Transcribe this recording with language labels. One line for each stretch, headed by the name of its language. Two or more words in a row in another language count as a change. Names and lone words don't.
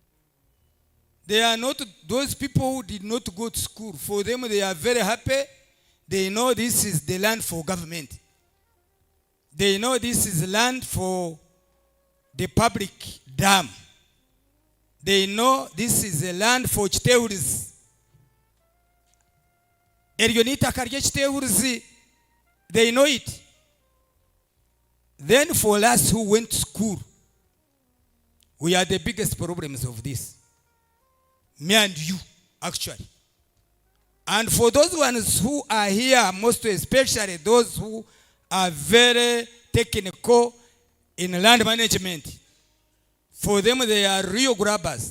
English: They are not those people who did not go to school. For them, they are very happy. They know this is the land for government. They know this is land for the public dam. They know this is a land for chiteulizi.
Nyankole: Eryo nitaka rye chiteulizi.
English: They know it. Then for us who went to school, we are the biggest problems of this. Me and you, actually. And for those ones who are here, most especially those who are very technical in land management, for them they are real grabbers.